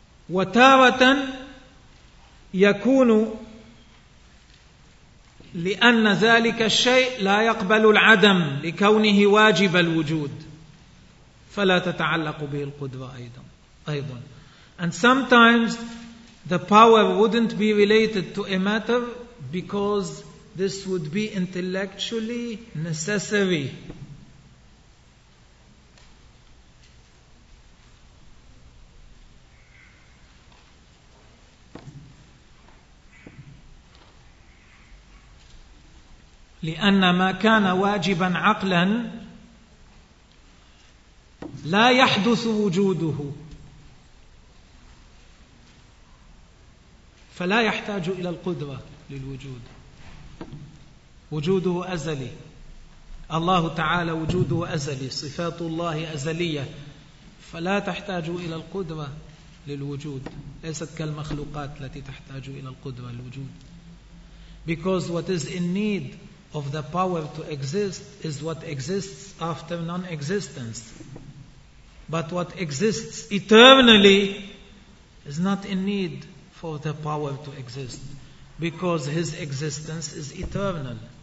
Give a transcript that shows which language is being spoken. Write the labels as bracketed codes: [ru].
[ar] وتارة يكون لأن ذلك الشيء لا يقبل العدم لكونه واجب الوجود فلا تتعلق به القدرة أيضا. [en] And sometimes the power wouldn't be related to a matter because this would be intellectually necessary. [ar] لأن ما كان واجبا عقلا لا يحدث وجوده فلا يحتاج إلى القدرة للوجود. وجوده أزلي، الله تعالى وجوده أزلي، صفات الله أزلية، فلا تحتاج إلى القدرة للوجود، ليست كالمخلوقات التي تحتاج إلى القدرة للوجود. [en] Because what is in need of the power to exist is what exists after non-existence. But what exists eternally is not in need for the power to exist, because his existence is eternal.